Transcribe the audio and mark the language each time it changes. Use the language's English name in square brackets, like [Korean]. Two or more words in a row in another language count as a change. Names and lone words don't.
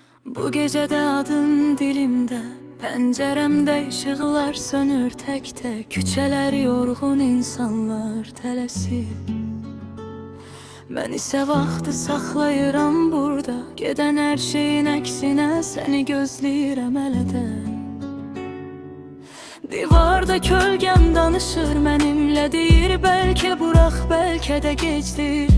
[Turkish] Bu gecede adın dilimde, penceremde ışıklar sönür tek tek. Küçeler yorgun, insanlar tələsir. [Azerbaijani] Mən isə vaxtı saxlayıram burada, gedən hər şeyin əksinə səni gözləyirəm hələ də. Divarda kölgəm danışır mənimlə, deyir bəlkə burax, bəlkə də gecdir.